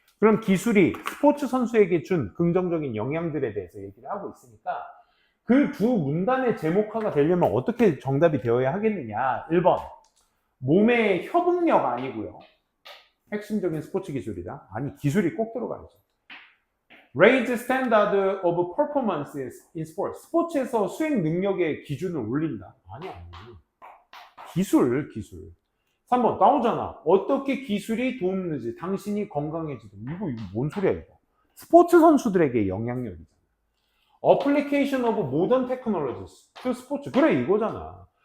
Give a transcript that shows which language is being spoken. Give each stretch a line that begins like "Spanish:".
Korean: 그럼 기술이 스포츠 선수에게 준 긍정적인 영향들에 대해서 얘기를 하고 있으니까 그 두 문단의 제목화가 되려면 어떻게 정답이 되어야 하겠느냐. 1번. 몸의 협응력 아니고요. 핵심적인 스포츠 기술이다. 아니, 기술이 꼭 들어가야죠.
English: Raise standard of performances in sports.
Korean: 스포츠에서 수행 능력의 기준을 올린다. 아니. 기술. 3번 나오잖아. 어떻게 기술이 도움되지? 당신이 건강해지고. 이거 뭔 소리야 이거. 스포츠 선수들에게 영향력이잖아.
English: Application of modern technologies to 스포츠.
Korean: 그래 이거잖아.